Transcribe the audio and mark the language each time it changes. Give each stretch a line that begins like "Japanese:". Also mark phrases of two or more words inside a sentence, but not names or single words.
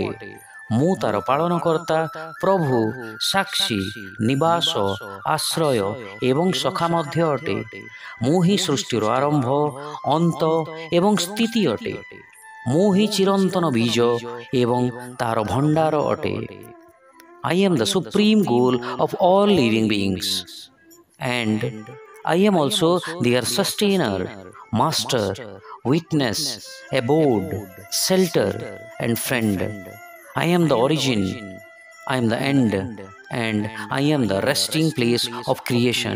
Odia: ମୁଁ ତାର ପାଳନକର୍ତ୍ତା, ପ୍ରଭୁ, ସାକ୍ଷୀ, ନିବାସ, ଆଶ୍ରୟ ଏବଂ ସଖା ମଧ୍ୟ ଅଟେ। ମୁଁ ହିଁ ସୃଷ୍ଟିର ଆରମ୍ଭ, ଅନ୍ତ ଏବଂ ସ୍ଥିତି ଅଟେ। ମୁଁ ହିଁ ଚିରନ୍ତନ ବୀଜ ଏବଂ ତାର ଭଣ୍ଡାର ଅଟେ।
English: I am the supreme goal of all living beings, and I am also their sustainer, master, witness, abode, shelter, and friend. I am the origin, I am the end, and I am the resting place of creation.